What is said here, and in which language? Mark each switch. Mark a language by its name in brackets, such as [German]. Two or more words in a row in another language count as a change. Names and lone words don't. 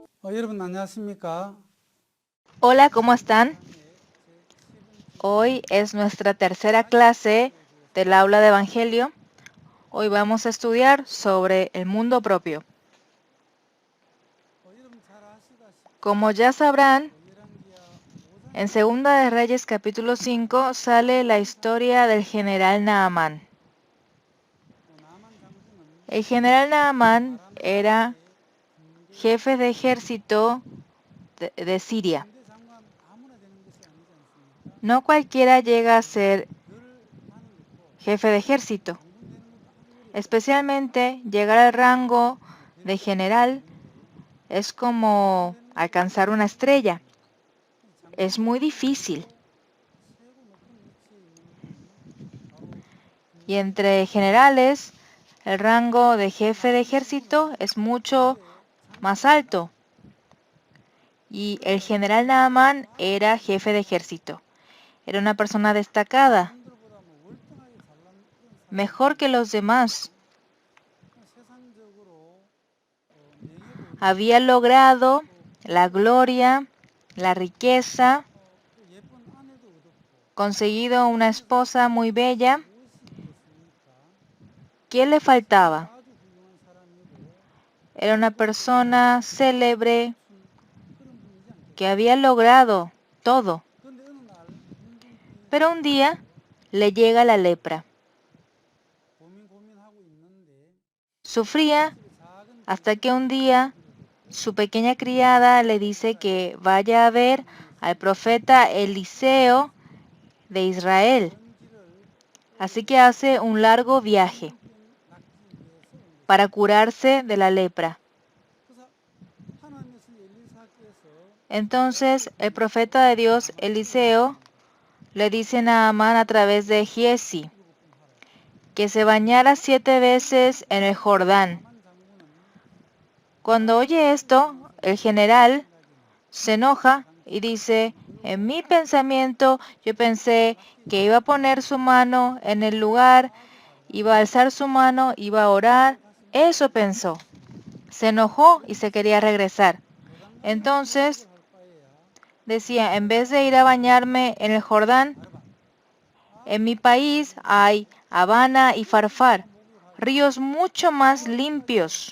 [Korean] 여러분 안녕하십니까? [Spanish] Hola, ¿cómo están? Hoy es nuestra tercera clase del aula de Evangelio. Hoy vamos a estudiar sobre el mundo propio. [Korean] 여러분 잘 아시다시피 [Spanish] Como ya sabrán, [Korean] 열왕기하 5장 [Spanish] en Segunda de Reyes capítulo 5 sale la historia del general Naamán. [Korean] 나만 장군은 [Spanish] El general Naamán [Korean] 아람 [Spanish] era [Korean] 지역의 군대 [Spanish] jefe de ejército de Siria. [Korean] 군대 장관 아무나 되는 것이 아니지 않습니까? [Spanish] No cualquiera llega a ser [Korean] 별 많이 넣고 [Spanish] jefe de ejército. [Korean] 장군 되는 것도 아주 어렵지. [Spanish] Especialmente llegar al rango de general es [Korean] 장군 [Spanish] como [Korean] 되는 것도 [Spanish] alcanzar una [Korean] 어렵지만 [Spanish] estrella. [Korean] 장군 [Spanish] Es muy [Korean] 되는 [Spanish] difícil. [Korean] 중에서도 최고 높은 위치에 있는 분이 바로 [Spanish] Y [Korean] 군대 [Spanish] entre generales, el rango de jefe de ejército es mucho [Korean] 군대 [Spanish] más [Korean] 장관입니다. [Spanish] alto. Y el [Korean] 그래서 [Spanish] general Naaman era jefe de ejército. Era una persona destacada, [Korean] 남들보다 뭐 월등하게 잘난 그런 [Spanish] mejor que los demás. [Korean] 사람이었지만 세상적으로 명예도 얻었고 [Spanish] Había logrado [Korean] 또 [Spanish] la [Korean] 부도 얻었고 [Spanish] gloria, la riqueza, [Korean] 또 예쁜 아내도 얻었고 [Spanish] conseguido una [Korean] 그래서 [Spanish] esposa muy bella. [Korean] 무엇이 있겠습니까? [Spanish] ¿Qué le faltaba? [Korean] 아주 훌륭한 사람이고 [Spanish] Era una [Korean] 세계적으로 [Spanish] persona [Korean] 인정을 [Spanish] célebre [Korean] 받춘 그런 분이지 [Spanish] que [Korean] 않겠습니까? [Spanish] había logrado todo. [Korean] 그런데 어느 날 hun증병에 [Spanish] Pero un día [Korean] 걸려가지고 [Spanish] le llega la lepra. [Korean] 고민하고 있는데 [Spanish] Sufría [Korean] 집에 작은 [Spanish] hasta que un [Korean] 병사가 [Spanish] día [Korean] 들어줬고 [Spanish] su pequeña criada le dice que vaya a ver al profeta Eliseo de Israel. [Korean] 먼 길을 [Spanish] Así que hace un largo viaje [Korean] hun증병 낫기 위해서 온 [Spanish] para [Korean] 것입니다. [Spanish] curarse de la lepra. [Korean] 그래서 하나님의 신 엘리사께서 [Spanish] Entonces el profeta de Dios Eliseo le dice a Naamán a través de Giesi que se bañara 7 veces en el Jordán. [Korean] 나만 장군은 [Spanish] Cuando oye esto, el general se enoja y dice, en mi pensamiento yo pensé que iba a poner su mano en el lugar, iba a alzar su mano, iba a orar. Eso pensó. Se enojó y se quería regresar. Entonces decía, en vez de ir a bañarme en el Jordán, en mi país hay Habana y Farfar, ríos mucho más limpios.